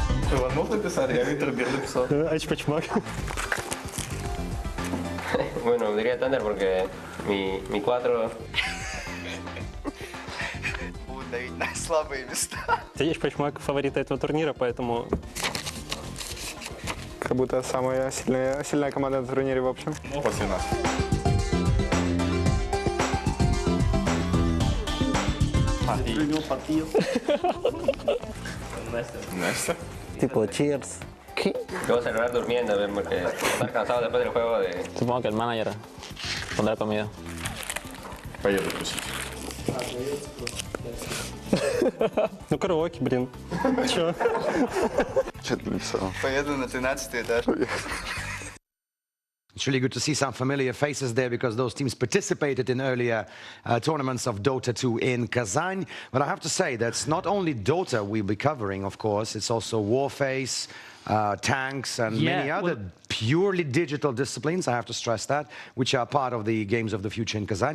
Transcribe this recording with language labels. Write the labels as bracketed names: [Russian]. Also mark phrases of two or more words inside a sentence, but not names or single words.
[Russian] Он мог написать, я Виктор Бир написал. А чпачмак. [Spanish] Bueno, diría Thunder porque mi 4... [Russian] Слабые места. Ты чпачмак фаворита этого турнира, поэтому... Как будто самая сильная команда на турнире в общем. После нас. Настя. [Spanish] Tipo cheers. ¿Qué? Yo voy a celebrar durmiendo porque estar cansado después del juego de... Supongo que el manager pondrá comida. [Russian] Поеду тусить. Ну, караоке, блин. Чё? Что ты написал? Поеду на 13-й этаж. [English] It's really good to see some familiar faces there because those teams participated in earlier tournaments of Dota 2 in Kazan. But I have to say that's not only Dota we'll be covering, of course, it's also Warface, tanks, and many other purely digital disciplines, I have to stress that, which are part of the Games of the Future in Kazan.